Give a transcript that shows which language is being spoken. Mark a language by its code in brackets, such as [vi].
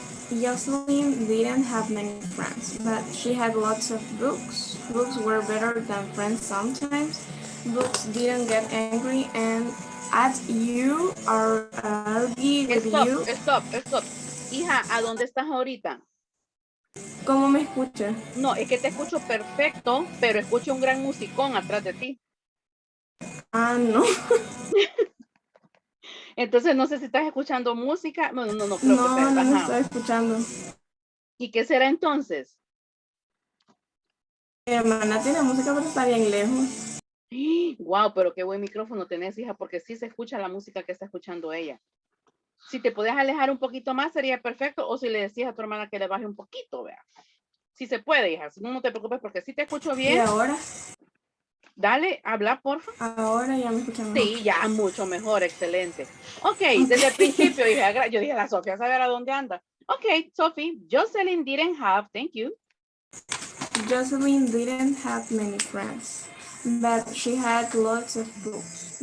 [en] Jocelyn didn't have many friends, but she had lots of books. Books were better than friends sometimes. Books didn't get angry and at you or argue with Stop, you. stop, stop. [es] Hija, ¿a dónde estás ahorita? ¿Cómo me escucha? No, es que te escucho perfecto, pero escucho un gran musicón atrás de ti. Ah, no. Entonces, no sé si estás escuchando música. No, no creo que No, te... no me Ajá. estoy escuchando. ¿Y qué será entonces? Mi hermana tiene música, pero está bien lejos. Wow, pero qué buen micrófono tenés, hija, porque sí se escucha la música que está escuchando ella. Si te puedes alejar un poquito más, sería perfecto. O si le decías a tu hermana que le baje un poquito, vea. Si se puede, hija. Si no, no te preocupes porque si te escucho ¿Y bien. ahora? Dale, habla, porfa. Ahora ya me escuchan mejor. Sí, ya, mucho mejor, excelente. Ok, desde el principio dije, yo dije, la Sofía sabe a dónde anda. [en] Ok, Sophie, Jocelyn didn't have, thank you. Jocelyn didn't have many friends, but she had lots of books.